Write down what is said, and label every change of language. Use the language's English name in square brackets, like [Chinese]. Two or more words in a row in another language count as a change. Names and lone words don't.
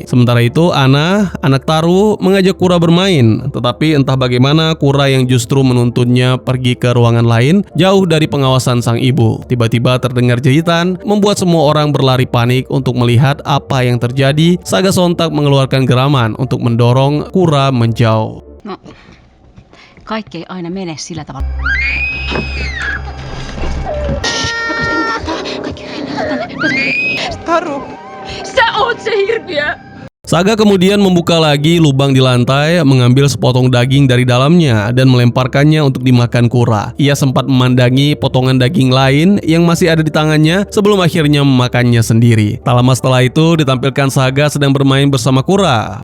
[Indonesian] Sementara itu, Ana, anak Taru, mengajak Kura bermain. Tetapi entah bagaimana Kura yang justru menuntunnya pergi ke ruangan lain, jauh dari pengawasan sang ibu. Tiba-tiba terdengar jeritan, membuat semua orang berlari panik untuk melihat apa yang terjadi. Saga sontak mengeluarkan geraman untuk mendorong Kura menjauh. [Finnish] No, kaikki ei aina mene sillä tavalla. Taru, Sä oot se hirviö! [Indonesian] Saga kemudian membuka lagi lubang di lantai, mengambil sepotong daging dari dalamnya dan melemparkannya untuk dimakan Kura. Ia sempat memandangi potongan daging lain yang masih ada di tangannya sebelum akhirnya memakannya sendiri. Tak lama setelah itu ditampilkan Saga sedang bermain bersama Kura.